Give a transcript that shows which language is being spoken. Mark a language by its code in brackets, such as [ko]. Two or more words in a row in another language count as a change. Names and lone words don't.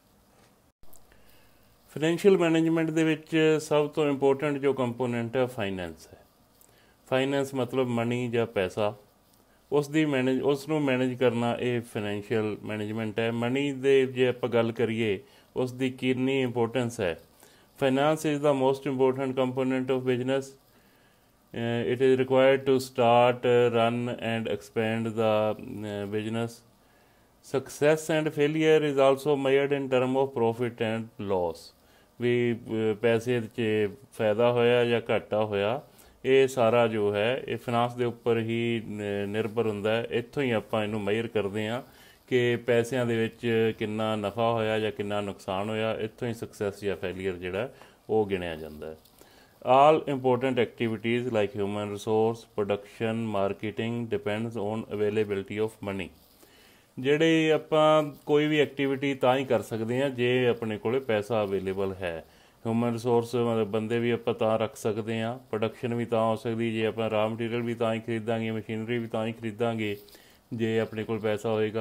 [en] financial management [pa] ਦੇ ਵਿੱਚ ਸਭ ਤੋਂ ਇੰਪੋਰਟੈਂਟ ਜੋ ਕੰਪੋਨੈਂਟ ਹੈ ਫਾਈਨੈਂਸ ਹੈ। ਫਾਈਨੈਂਸ ਮਤਲਬ ਮਨੀ ਜਾਂ ਪੈਸਾ, ਉਸ ਨੂੰ ਮੈਨੇਜ ਕਰਨਾ ਇਹ [en] financial management [pa] ਹੈ। ਮਨੀ ਦੇ ਜੇ ਆਪਾਂ ਗੱਲ ਕਰੀਏ ਉਸ ਦੀ ਕਿੰਨੀ ਇੰਪੋਰਟੈਂਸ ਹੈ। [en] finance is the most important component of business. It is required to start, run and expand the business. Success and failure is also measured in term of profit and loss. [pa] ਵੀ ਪੈਸੇ 'ਚ ਫਾਇਦਾ ਹੋਇਆ ਜਾਂ ਘਾਟਾ ਹੋਇਆ, ਇਹ ਸਾਰਾ ਜੋ ਹੈ ਇਹ ਫਾਈਨਾਂਸ ਦੇ ਉੱਪਰ ਹੀ ਨਿਰਭਰ ਹੁੰਦਾ ਹੈ। ਇੱਥੋਂ ਹੀ ਆਪਾਂ ਇਹਨੂੰ ਮੇਜਰ ਕਰਦੇ ਹਾਂ ਕਿ ਪੈਸਿਆਂ ਦੇ ਵਿੱਚ ਕਿੰਨਾ ਨਫਾ ਹੋਇਆ ਜਾਂ ਕਿੰਨਾ ਨੁਕਸਾਨ ਹੋਇਆ। ਇੱਥੋਂ ਹੀ ਸਕਸੈਸ ਜਾਂ ਫੇਲੀਅਰ ਜਿਹੜਾ ਉਹ ਗਿਣਿਆ ਜਾਂਦਾ ਹੈ। [en] All important activities like human resource, production, marketing depends on availability of money. [pa] ਜਿਹੜੇ ਆਪਾਂ ਕੋਈ ਵੀ ਐਕਟੀਵਿਟੀ ਤਾਂ ਹੀ ਕਰ ਸਕਦੇ ਹਾਂ ਜੇ ਆਪਣੇ ਕੋਲ ਪੈਸਾ ਅਵੇਲੇਬਲ ਹੈ। [en] human resource [pa] ਮਤਲਬ ਬੰਦੇ ਵੀ ਆਪਾਂ ਤਾਂ ਰੱਖ ਸਕਦੇ ਹਾਂ। ਪ੍ਰੋਡਕਸ਼ਨ ਵੀ ਤਾਂ ਹੋ ਸਕਦੀ ਜੇ ਆਪਾਂ [en] raw material [pa] ਵੀ ਤਾਂ ਹੀ ਖਰੀਦਾਂਗੇ, ਮਸ਼ੀਨਰੀ ਵੀ ਤਾਂ ਹੀ ਖਰੀਦਾਂਗੇ ਜੇ ਆਪਣੇ ਕੋਲ ਪੈਸਾ ਹੋਏਗਾ।